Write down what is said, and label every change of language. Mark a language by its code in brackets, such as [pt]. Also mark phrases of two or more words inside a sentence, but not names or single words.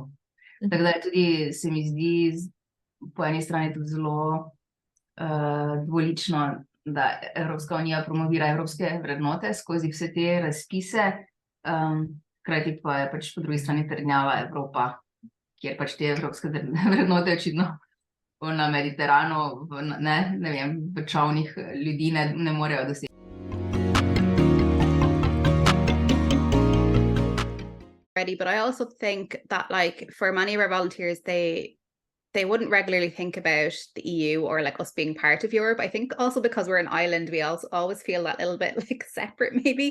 [sl] Tako da je tudi, se mi zdi, po eni strani tudi zelo dvolično, da Evropska unija promovira evropske vrednote skozi vse te razpise, hkrati pa je pač po drugi strani trdnjava Evropa, kjer pač te evropske vrednote očitno na Mediteranu, ne vem, v čavnih ljudi ne morejo doseči. [en] But I also think that, like, for many of our volunteers, they wouldn't regularly think about the EU or like us being part of Europe. I think also because we're an island, we also always feel that little bit like separate maybe.